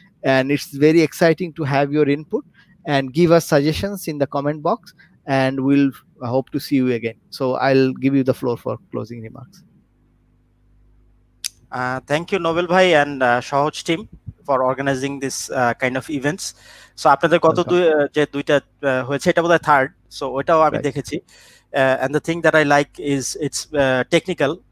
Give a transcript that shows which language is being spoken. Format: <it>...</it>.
<en>And it's very exciting to have your input and give us suggestions in the comment box, and we'll hope to see you again. So I'll give you the floor for closing remarks. Thank you, Nobel bhai and Shohoz team for organizing this kind of events.</en> <bn>So আপনাদের গত যে দুইটা হয়েছে এটা বোধহয় third, so ওইটাও আমি দেখেছি।</bn> <en>And the thing that I like is it's technical.</en>